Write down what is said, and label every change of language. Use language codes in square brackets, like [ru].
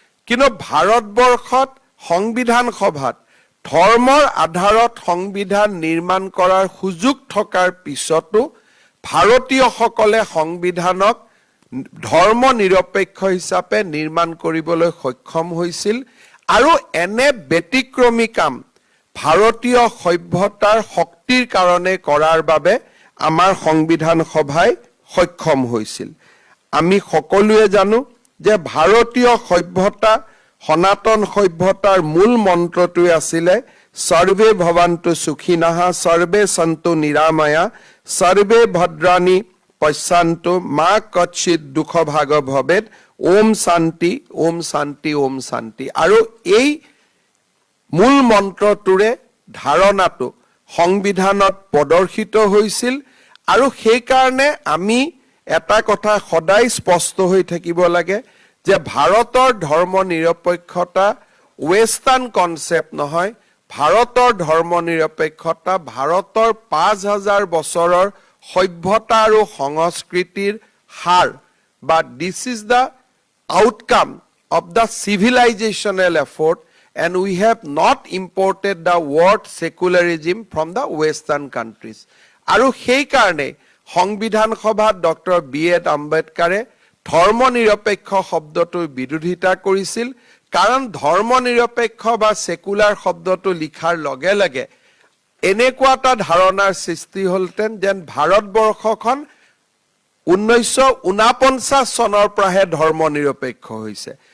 [as] কিন্তু ভাৰতবৰ্ষত সংবিধান সভাত ধৰ্মৰ আধাৰত সংবিধান নিৰ্মাণ কৰাৰ সুযোগ থকাৰ পিছতো ভাৰতীয়সকলে সংবিধানক ধৰ্ম নিৰপেক্ষ হিচাপে নিৰ্মাণ কৰিবলৈ সক্ষম হৈছিল আৰু এনে ব্যতিক্ৰমী কাম ভাৰতীয় সভ্যতাৰ শক্তিৰ কাৰণে কৰাৰ বাবে আমাৰ সংবিধান সভাই সক্ষম হৈছিল। আমি সকলোৱে জানো যে ভাৰতীয় সভ্যতা, সনাতন সভ্যতাৰ মূল মন্ত্ৰটোৱে আছিলে [sa] সৰ্বে ভৱন্তু সুখিনঃ, সৰ্বে সন্তু নিৰাময়া, সৰ্বে ভদ্ৰাণি পশ্যন্তু মা কচ্ছিত দুখ ভাগ ভৱেৎ ওম শান্তি ওম শান্তি ওম শান্তি। [as] আৰু এই মূল মন্ত্ৰটোৰে ধাৰণাটো সংবিধানত প্ৰদৰ্শিত হৈছিল। আৰু সেইকাৰণে আমি এটা কথা সদায় স্পষ্ট হৈ থাকিব লাগে যে ভাৰতৰ ধৰ্ম নিৰপেক্ষতা ৱেষ্টাৰ্ণ কনচেপ্ট নহয়। ভাৰতৰ ধৰ্ম নিৰপেক্ষতা ভাৰতৰ ৫,০০০ বছৰৰ সভ্যতা আৰু সংস্কৃতিৰ সাৰ বা [en] This is the outcome of the civilizational effort, and we have not imported the word secularism from the western countries. [as] আৰু সেই কাৰণে সংবিধান সভাত ডক্টৰ বি.এড. আম্বেদকাৰে ধৰ্ম নিৰপেক্ষ শব্দটোৰ বিৰোধিতা কৰিছিল। কাৰণ ধৰ্ম নিৰপেক্ষ বা সেকুলাৰ শব্দটো লিখাৰ লগে লগে এনেকুৱা এটা ধাৰণাৰ সৃষ্টি হ'লতেন যেন ভাৰতবৰ্ষখন 1949 চনৰ পৰাহে ধৰ্ম নিৰপেক্ষ হৈছে।